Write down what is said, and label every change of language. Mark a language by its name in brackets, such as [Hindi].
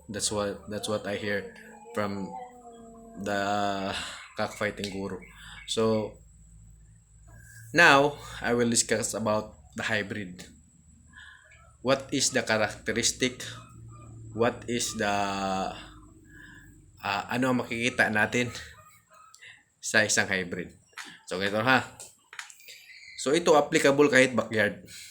[English] That's what I hear from the cockfighting guru. So now I will discuss about the hybrid. What is the characteristic? What is the [Filipino] ano ang makikita natin sa isang hybrid? So ganito ha. So ito applicable kahit backyard.